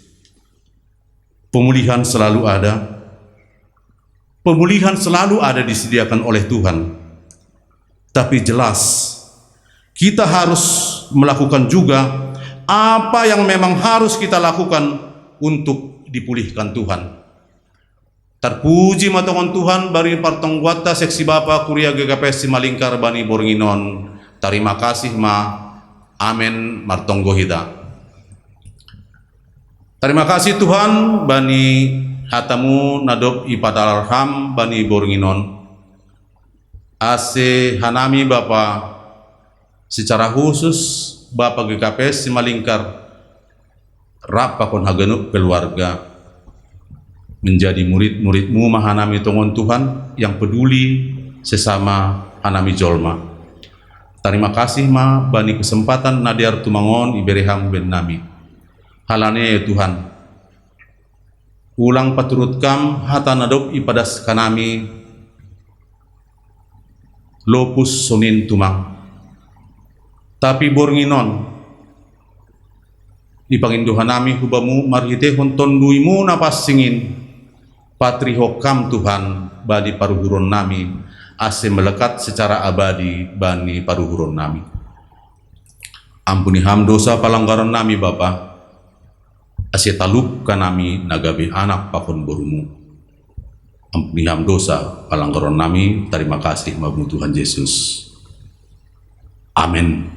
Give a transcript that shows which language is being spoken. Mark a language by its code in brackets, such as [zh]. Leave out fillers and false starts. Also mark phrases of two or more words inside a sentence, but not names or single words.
[id] Pemulihan selalu ada. Pemulihan selalu ada disediakan oleh Tuhan. Tapi jelas kita harus melakukan juga apa yang memang harus kita lakukan untuk dipulihkan Tuhan. [smr] Terpuji matongon Tuhan bari partonggwata seksi Bapa Kuria GKPS Simalingkar bani Boringinon. [id] Terima kasih [smr] ma. Amin martonggo hita. [id] Terima kasih [smr] Tuhan bani hatamu nadop ipadarham bani Boringinon. Ase hanami Bapa [id] secara khusus [smr] Bapak GKPS Simalingkar rapa kon Haganuk keluarga [id] menjadi murid-muridmu [smr] mahanami tongon Tuhan [id] yang peduli sesama [smr] hanami jolma. [id] Terima kasih [smr] ma bani kesempatan nadiar tumangon ibereham ben nami. Halane ya Tuhan. Ulang paturut kam hata nadop ipadas kanami lopus sonin tumang. Tapi Boringinon dipanginduhan nami hubamu marhite honton duimu napas singin patri hokam Tuhan bani paruhuron nami ase melekat [id] secara abadi [smr] bani paruhuron nami. Ampuni ham dosa palanggaran nami Bapa, ase taluk kanami nagabe anak pakon borumu. Ampuni ham dosa palanggaran nami. [id] Terima kasih [smr] mabu Tuhan Yesus. Amin.